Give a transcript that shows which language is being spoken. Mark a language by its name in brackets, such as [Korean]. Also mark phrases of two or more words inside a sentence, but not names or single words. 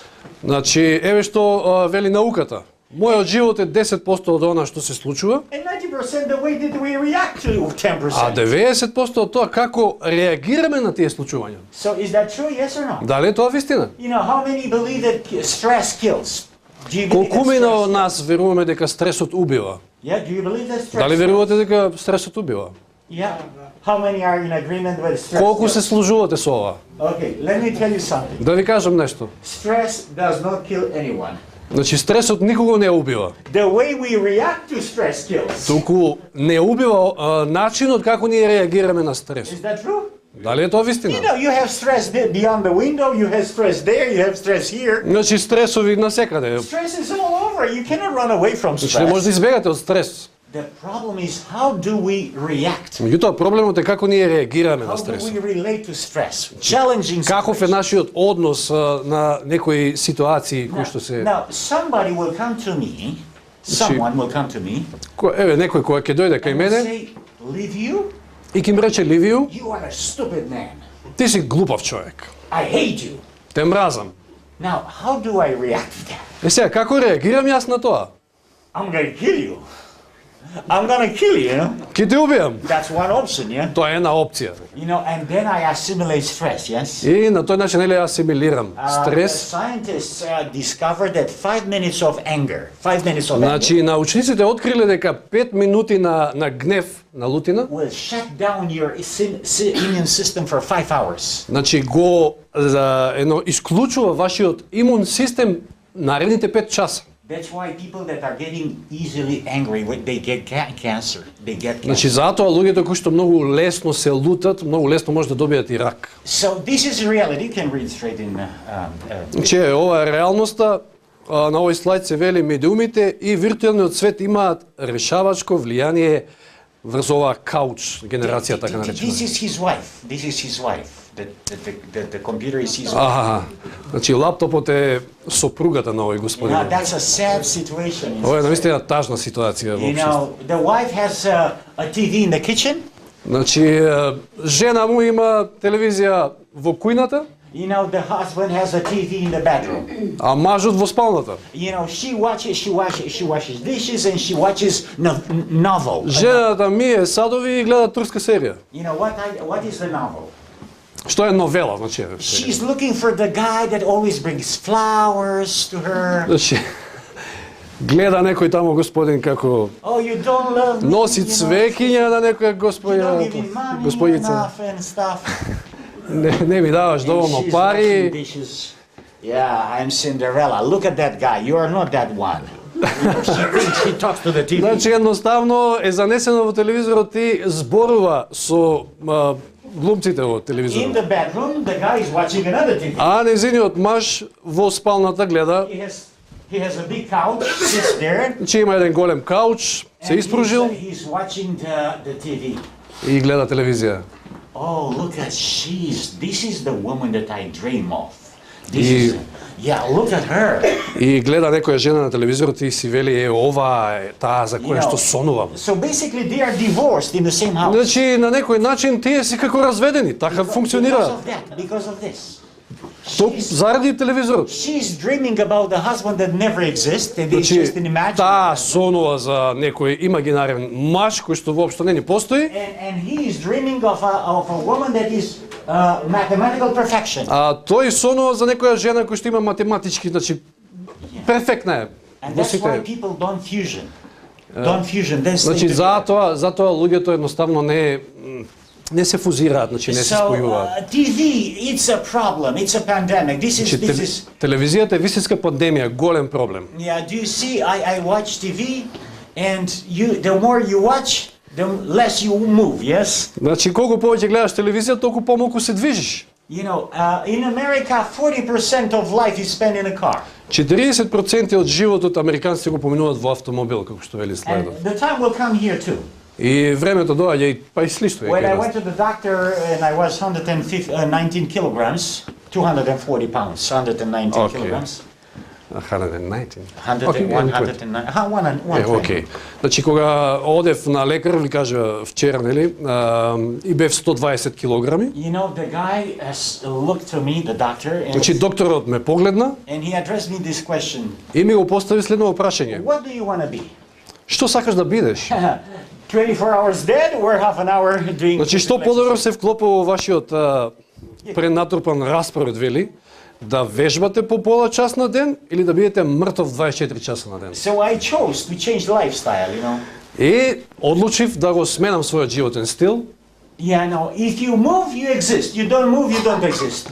[Macedonian] Значи, еве што вели науката. Мојот живот е 10% од она што се случува, [English] And 90% the way that we react to [Macedonian] а 10%. 90% од тоа како реагираме на тие случувања. [English] So is that true? Yes or no? [Macedonian] Дали е тоа вистина? [English] You know, how many believe that stress kills? Do you believe that [Macedonian] Колкумина [English] stress- [Macedonian] од нас веруваме дека стресот убива? [English] Yeah, do you believe that stress [Macedonian] Дали [English] kills? [Macedonian] верувате дека стресот убива? [English] Yeah. How many are in agreement with stress? [Macedonian] Колку се [English] kills? [Macedonian] служувате со ова? [English] Okay, let me tell you something. [Macedonian] Да ви кажам нешто. [English] Stress does not kill anyone. [Macedonian] Значи, стресот никого не убива. [English] The way we react to stress kills. [Macedonian] Туку не убива начинот како ние реагираме на стрес. [English] Is that true? [Macedonian] Дали е тоа вистина? [English] You know, you have stress beyond the window, you have stress there, you have stress here. [Macedonian] Значи стресови насекаде. [English] Stress is all over. You cannot run away from [Macedonian] Значи не може да [English] stress. [Macedonian] избегате од стрес. [English] The problem is how do we react? [Macedonian] Меѓутоа проблемот е како ние реагираме на [English] How do [Macedonian] стресот. [English] we relate to stress? Challenging [Macedonian] Каков е [English] situations. [Macedonian] нашиот однос на некои ситуации кои што се [English] Now, somebody will come to me, someone will come to me [Macedonian] Еве некој кој ќе дојде кај [English] and will [Macedonian] мене [English] say, leave you? [Macedonian] и ќе ми рече Ливију, [English] You are a stupid man. [Macedonian] ти си глупав човек. [English] I hate you. [Macedonian] Те мразам. [English] Now, how do I react to that? [Macedonian] Е сега како реагирам јас на тоа? [English] I'm gonna kill you. I'm gonna kill you. [Macedonian] Ќе те убијам. [English] That's one option, yeah? [Macedonian] Тоа е една опција. [English] You know, and then I assimilate stress, yes? [Macedonian] И на тој начин нели асимилирам [English] The [Macedonian] стрес. [English] scientists discovered that 5 minutes of anger, 5 minutes of anger, [Macedonian] Значи научниците откриле дека 5 минути на гнев, на лутина, [English] will shut down your immune system for 5 hours. [Macedonian] значи го исклучува вашиот имун систем наредните 5 часа. [English] That's why people that are getting easily angry, they get cancer. They get cancer. [Macedonian] Значи затоа луѓето кои што многу лесно се лутат, многу лесно може да добијат и рак. [English] So this is reality. You can read straight in. [Macedonian] Значи ова е реалноста. На овој слайд се вели медиумите и виртуелниот свет имаат решавачко влијание врз оваа кауч генерација така наречена. [English] This is his wife. This is his wife. The computer is his wife. Аха. [Macedonian] Значи лаптопот е сопругата на овој господин. [English] Now that's a sad situation. [Macedonian] Ова е навистина тажна ситуација во [English] You [Macedonian] општеството. [English] know, the wife has a TV in the kitchen. [Macedonian] Значи жена му има телевизија во кујната, [English] You know, the husband has a TV in the bedroom. [Macedonian] а мажот во спалната. [English] You know, she washes dishes and she watches novel. [Macedonian] Жената мие садови и гледа турска серија. [English] You know what is the novel? [Macedonian] Што е новела, значи. [English] She's looking for the guy that always brings flowers to her. [Macedonian] Значи гледа некој таму господин како [English] Oh, you don't love me. [Macedonian] носи [English] you know, [Macedonian] цвеќиња на некоја [English] You don't give me [Macedonian] господја, [English] money [Macedonian] господица. [English] enough and stuff. [Macedonian] Не ми даваш [English] And [Macedonian] доволно [English] she's washing [Macedonian] пари. [English] dishes. Yeah, I'm Cinderella. Look at that guy. You are not that one. She talks to the TV. [Macedonian] Значи едноставно е занесено во телевизорот и зборува со глумците во [English] In [Macedonian] телевизорот. [English] the bedroom, the guy is watching another TV. [Macedonian] А незиниот маж во спалната гледа, [English] He has a big couch, sits there, [Macedonian] че има еден голем кауч, се [English] and [Macedonian] испружил [English] he's watching the TV. [Macedonian] и гледа телевизија. [English] Oh, look at this is the woman that I dream of. This [Macedonian] И- [English] is, yeah, look at her. [Macedonian] И гледа некоја жена на телевизорот и си вели е ова е таа за која што сонувам. [English] So basically they are divorced in the same house. [Macedonian] Значи на некој начин тие се како разведени, така [English] Because [Macedonian] функционираат. [English] of that, because of this. [Macedonian] Ток заради телевизорот. [English] She's dreaming about the husband that never exists, and it's [Macedonian] Значи [English] just an imaginary. [Macedonian] таа сонува за некој имагинарен маж кој што воопшто не ни постои, [English] And he is dreaming of a woman that is mathematical perfection. [Macedonian] а тој сонува за некоја жена која што има математички, значи перфектна е. [English] And [Macedonian] Во [English] that's why [Macedonian] сите. [English] people don't fusion. Don't fusion. Then stay [Macedonian] Значи [English] together. [Macedonian] затоа луѓето едноставно не се фузираат, значи не се [English] So [Macedonian] спојуваат. [English] TV, it's a problem. It's a pandemic. This [Macedonian] Значи [English] is. [Macedonian] телевизијата е вистинска пандемија, голем проблем. [English] Yeah. Do you see? I watch TV, and the more you watch, the less you move. Yes. [Macedonian] Значи колку повеќе гледаш телевизија, толку помалку се движиш. [English] You know, in America, 40% of life is spent in a car. [Macedonian] 40% од животот американците го поминуваат во автомобил, како што вели [English] And [Macedonian] слайдот. [English] the time will come here too. [Macedonian] И времето доаѓа и па и слично е [English] When I [Macedonian] кај [English] went [Macedonian] нас. [English] to the doctor and I was 119 kilograms, 240 pounds, 119 Okay. kilograms. 119. 100, Okay, 109. 120. [Macedonian] Окей. Значи кога одев на лекар, ви кажа вчера, нели, и бев 120 килограми. [English] You know, the guy has looked to me, the doctor, and, [Macedonian] Значи докторот ме погледна [English] and he addressed me this question. [Macedonian] и ми го постави следно прашање. [English] What do you want to be? [Macedonian] Што сакаш да бидеш? [English] 24 hours dead or half an hour doing... [Macedonian] Значи што подобро се вклопува во вашиот пренатрупан распоред, вели, да вежбате по пола час на ден или да бидете мртов 24 часа на ден. [English] So I chose to change lifestyle, you know. [Macedonian] И одлучив да го сменам својот животен стил. [English] Yeah, no, if you move, you exist. You don't move, you don't exist.